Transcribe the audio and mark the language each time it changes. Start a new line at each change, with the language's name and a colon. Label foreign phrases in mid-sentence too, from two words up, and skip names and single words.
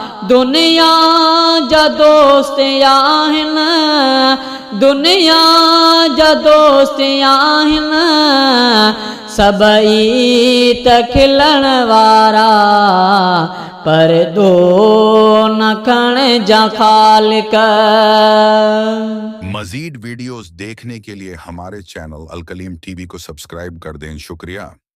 Sindhi: دنيا جا دوست آهن دنيا جا دوست آهن سڀئي ته کلڻ وارا، پر دو نه کڻ جا خالق.
Urdu: مزيد ويڊيوز دیکھنے کے لیے ہمارے چینل الکلیم ٹی وی کو سبسڪرائيب ڪر دين. شڪريه.